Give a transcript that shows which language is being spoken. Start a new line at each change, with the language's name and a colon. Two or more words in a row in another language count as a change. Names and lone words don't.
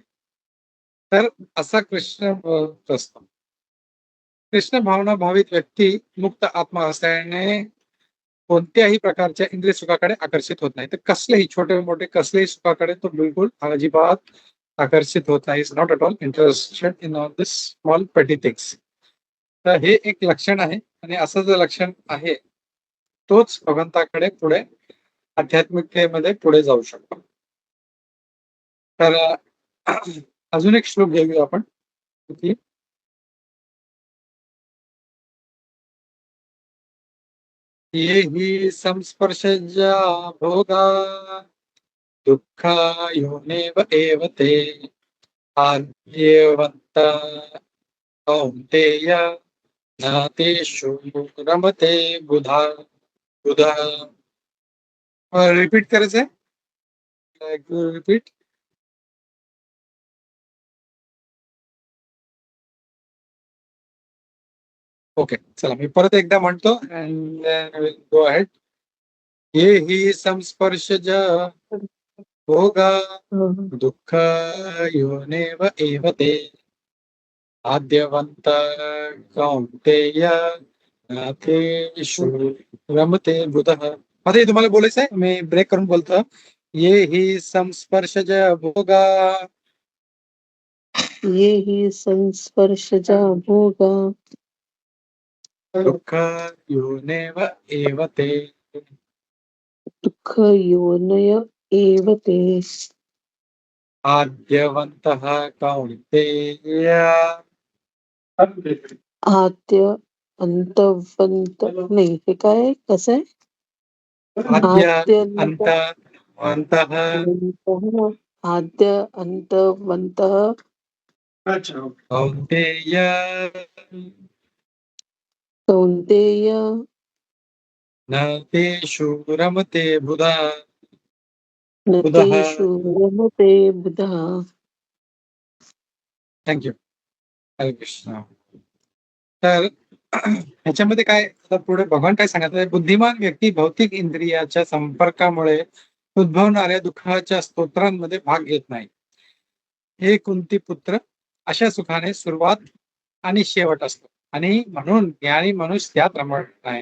Marathi: तर असा कृष्ण असतो. कृष्ण भावना भावित व्यक्ती मुक्त आत्मा असल्याने कोणत्याही प्रकारच्या इंद्रिय सुखाकडे आकर्षित होत नाही. तर कसलेही छोटे मोठे कसलेही सुखाकडे तो बिलकुल अजिबात आकर्षित होत नाही.
English: is not at all interested in all this small petty things.
Marathi: तर हे एक लक्षण आहे आणि असं जे लक्षण आहे तोच भगवंताकडे पुढे आध्यात्मिकतेमध्ये पुढे जाऊ शकतो. तर अजून एक श्लोक घेऊया आपण.
Sanskrit: ये हि संस्पर्शजा भोगा दुःखा योनेव एव ते आद्यवंत कौन्तेय नातेषु रमते बुधा.
Marathi: रिपीट करायचंय. रिपीट. ओके, चला मी परत एकदा म्हणतो
English: and go ahead.
Sanskrit: ये हि संस्पर्शज भोगा दुःख योनेव एव ते आद्यवंत कौन्तेय नातेषु रमते बुधः.
Marathi: आता हे तुम्हाला बोलायचं आहे, मी ब्रेक करून बोलतो.
Sanskrit: ये हि संस्पर्शज भोगा ये हि संस्पर्शजा भोगा दुःख योनेव एव ते. दुःख योनय एव ते आद्यवन्तः कौन्तेय.
Marathi: आद्य अंतवंत नाही हे काय कसं आहे
Sanskrit: आद्य आद्यंत अन्तवन्तः आद्य अंतवंत कौन्तेय कौंतेय न तेषु रमते बुधा. न बुधः. तेषु रमते बुधा.
Marathi: थँक्यू.
Sanskrit: हरे कृष्ण.
Marathi: तर ह्याच्यामध्ये काय आता पुढे भगवान काय सांगतात, बुद्धिमान व्यक्ती भौतिक इंद्रियाच्या संपर्कामुळे उद्भवणाऱ्या दुःखाच्या स्तोत्रांमध्ये भाग घेत नाही. हे कुंती पुत्र, अशा सुखाने सुरुवात आणि शेवट असतो आणि म्हणून ज्ञानी मनुष्य त्यात रमत नाही.